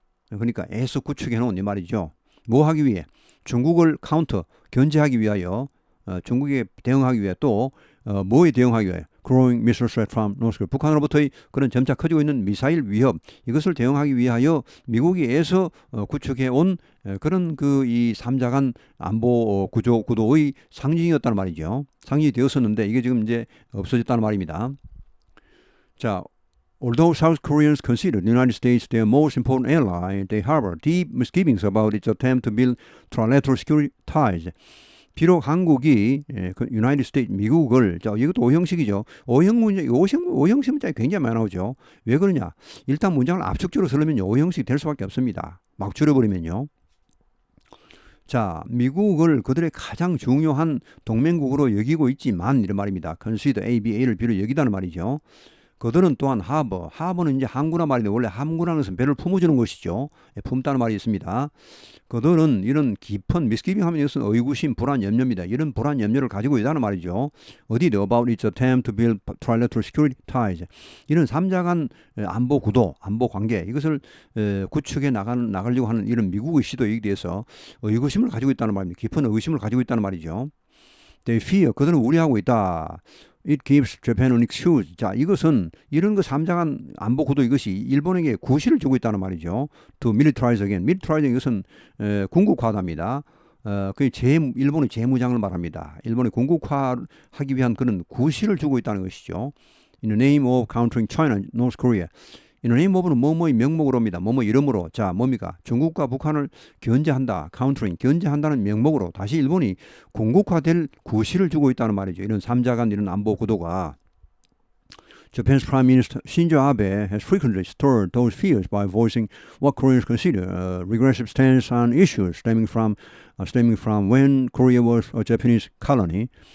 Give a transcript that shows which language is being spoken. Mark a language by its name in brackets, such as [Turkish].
[Korean] 그러니까 애써 구축해 놓은 이 말이죠. 뭐 하기 위해? 중국을 견제하기 위하여, 중국에 대응하기 위해 또 뭐에 대응하기 위해? [English] growing missile threat from North Korea. [Korean] 북한으로부터의 그런 점차 커지고 있는 미사일 위협 이것을 대응하기 위하여 미국이 애써 구축해 온 그런 그 이 3자간 안보 구도의 상징이었다는 말이죠. 상징이 되었었는데 이게 지금 이제 없어졌다는 말입니다. [English] 자, although South Koreans consider the United States their most important ally, they harbor deep misgivings about its attempt to build trilateral security ties. [Korean] 비록 한국이 유나이티드 스테이트 미국을 자 이것도 오형식이죠. 오형식 문장이 굉장히 많이 나오죠. 왜 그러냐? 일단 문장을 압축적으로 쓰려면 오형식이 될 수밖에 없습니다. 막 줄여버리면요. 자, 미국을 그들의 가장 중요한 동맹국으로 여기고 있지만 이런 말입니다. consider A, B, A를 B로 여기다는 말이죠. 그들은 또한 하버는 이제 항구란 말인데 원래 항구라는 것은 배를 품어주는 것이죠. 품다는 말이 있습니다. 그들은 이런 깊은 미스기빙 하면 이것은 의구심, 불안, 염려입니다. 이런 불안, 염려를 가지고 있다는 말이죠. [English] 어디 about its attempt to build trilateral security ties. [Korean] 이런 3자간 안보 구도, 안보 관계 이것을 구축해 나가려고 하는 이런 미국의 시도에 대해서 의구심을 가지고 있다는 말입니다. 깊은 의구심을 가지고 있다는 말이죠. [English] They fear, [Korean] 그들은 우려하고 있다. [English] It gives Japan an excuse. [Korean] 자, 이것은 이런 그 3자간 안보 구도 이것이 일본에게 구실을 주고 있다는 말이죠. [English] To militarize again. [Korean] militarize 이것은 군국화답니다. 그 일본의 재무장을 말합니다. 일본의 군국화하기 위한 그런 구실을 주고 있다는 것이죠. [English] In the name of countering China, North Korea. In the name of [Korean] 는 뭐뭐의 명목으로입니다. 뭐뭐 이름으로. 자, 뭡니까? 중국과 북한을 견제한다. countering, 견제한다는 명목으로 다시 일본이 군국화될 구실을 주고 있다는 말이죠. 이런 3자간 이런 안보 구도가. [English] Japan's Prime Minister Shinzo Abe has frequently stirred those fears by voicing what Koreans consider a regressive stance on issues stemming from when Korea was a Japanese colony.